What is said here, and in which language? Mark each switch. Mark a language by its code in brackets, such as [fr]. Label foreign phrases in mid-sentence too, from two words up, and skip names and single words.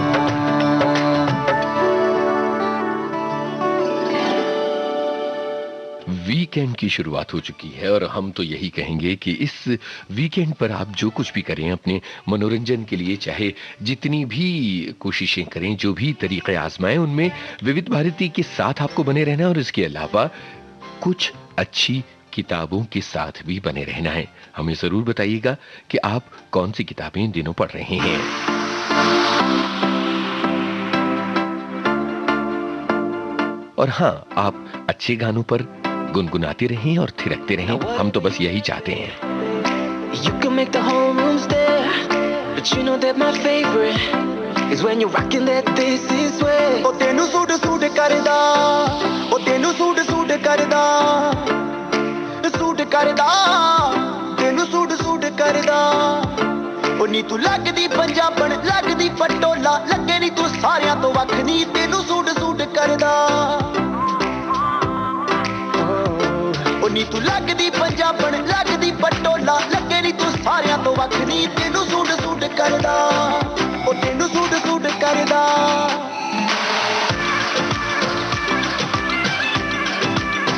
[hi] वीकेंड की शुरुआत हो चुकी है और हम तो यही कहेंगे कि इस वीकेंड पर आप जो कुछ भी करें अपने मनोरंजन के लिए, चाहे जितनी भी कोशिशें करें, जो भी तरीके आजमाएं, उनमें विविध भारती के साथ आपको बने रहना और इसके अलावा कुछ अच्छी किताबों के साथ भी बने रहना है। हमें जरूर बताइएगा कि आप कौन सी किताबें इन दिनों पढ़ रहे हैं। और हाँ, आप अच्छे गानों पर गुनगुनाते रहें और थिरकते रहें, हम तो बस यही चाहते हैं। [en] You can make the whole room stare, but you know that my favorite is when you're rocking that this is way. [pa] ਓ ਤੈਨੂੰ ਸੂਟ ਸੂਟ ਕਰਦਾ, ਓ ਤੈਨੂੰ ਸੂਟ ਸੂਟ ਕਰਦਾ, ਸੂਟ ਕਰਦਾ, ਤੈਨੂੰ ਸੂਟ ਸੂਟ ਕਰਦਾ. Oh ਨੀ ਤੂੰ ਲੱਗਦੀ ਪੰਜਾਬਣ, ਲੱਗਦੀ ਫਟੋਲਾ, ਲੱਗੇ ਨੀ ਤੂੰ ਸਾਰਿਆਂ ਤੋਂ ਵੱਖ, ਨੀ ਤੈਨੂੰ ਸੂਟ ਸੂਟ ਕਰਦਾ। ਉਹ ਨੀ ਤੂੰ ਲੱਗਦੀ ਪੰਜਾਬਣ, ਲੱਗਦੀ ਪਟੋਲਾ, ਲੱਗੇ ਨੀ ਤੂੰ ਸਾਰਿਆਂ ਤੋਂ ਵੱਖ, ਨੀ ਤੈਨੂੰ ਸੂਟ ਸੂਟ ਕਰਦਾ, ਉਹ ਤੈਨੂੰ ਸੂਟ ਸੂਟ ਕਰਦਾ।